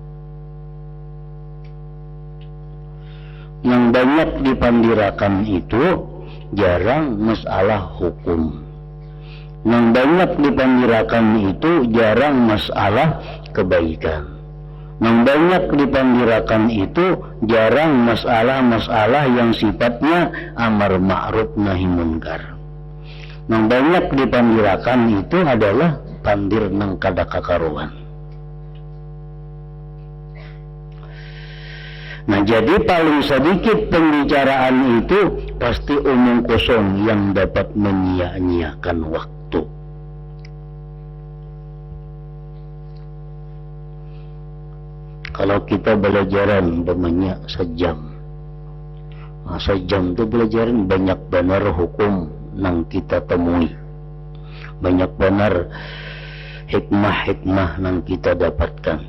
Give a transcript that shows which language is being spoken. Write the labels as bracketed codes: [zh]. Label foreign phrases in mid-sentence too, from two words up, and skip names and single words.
[id] Yang banyak dipandirakan itu jarang masalah hukum. Yang banyak dipandirakan itu jarang masalah kebaikan. Yang banyak dipandirakan itu jarang masalah-masalah yang sifatnya [ar] amar ma'ruf nahi munkar. [id] Yang banyak dipandirakan itu adalah [bjn] pandir nang kada kakaruan. [id] Nah jadi paling sedikit pembicaraan itu pasti omong kosong yang dapat menyia-nyiakan waktu. Kalau kita belajaran banyak sejam, nah, sejam itu belajaran banyak benar hukum yang kita temui, banyak benar hikmah-hikmah yang kita dapatkan.